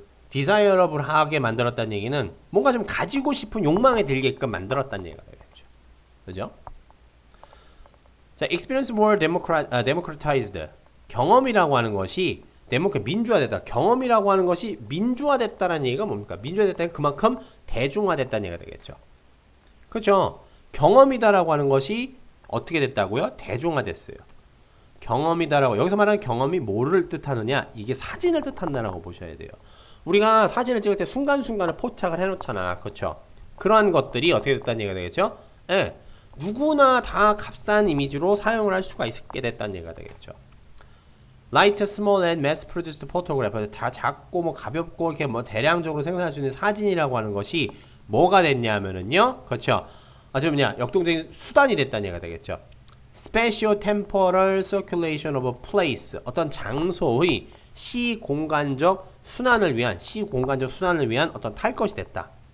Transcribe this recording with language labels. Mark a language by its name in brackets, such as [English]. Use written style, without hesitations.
[Korean] 디자이어러블하게 만들었다는 얘기는 뭔가 좀 가지고 싶은 욕망에 들게끔 만들었다는 얘기가 되겠죠. 그죠? [English] 자, experience more democratized. [Korean] 경험이라고 하는 것이 민주화됐다. 경험이라고 하는 것이 민주화됐다라는 얘기가 뭡니까? 민주화됐다는 그만큼 대중화됐다는 얘기가 되겠죠. 그렇죠? 경험이다라고 하는 것이 어떻게 됐다고요? 대중화됐어요. 경험이다라고 여기서 말하는 경험이 뭐를 뜻하느냐? 이게 사진을 뜻한다라고 보셔야 돼요. 우리가 사진을 찍을 때 순간순간을 포착을 해놓잖아. 그렇죠? 그러한 것들이 어떻게 됐다는 얘기가 되겠죠? 예. 누구나 다 값싼 이미지로 사용을 할 수가 있게 됐다는 얘기가 되겠죠. [English] Light, small and mass-produced photograph. [Korean] 다 작고 뭐 가볍고 이렇게 뭐 대량적으로 생산할 수 있는 사진이라고 하는 것이 뭐가 됐냐면은요, 그렇죠? 아주 뭐냐 역동적인 수단이 됐다는 얘기가 되겠죠. [English] Spatial temporal circulation of a place. [Korean] 어떤 장소의 시공간적 순환을 위한 어떤 탈 것이 됐다.